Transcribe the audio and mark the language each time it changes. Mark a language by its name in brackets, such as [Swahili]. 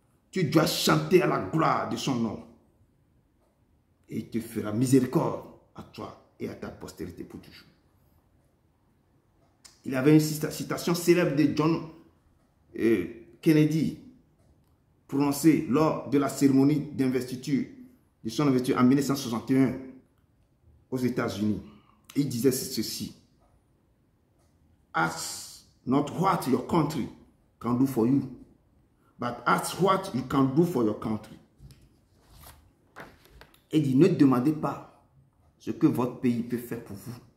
[French] Tu dois chanter à la gloire de son nom. Et il te fera miséricorde à toi et à ta postérité pour toujours. Il y avait une citation célèbre de John Kennedy prononcée lors de la cérémonie d'investiture de son investiture en 1961 aux États-Unis. Il disait ceci: [English] Ask not what your country can do for you, but ask what you can do for your country. [French] Il dit, ne demandez pas ce que votre pays peut faire pour vous.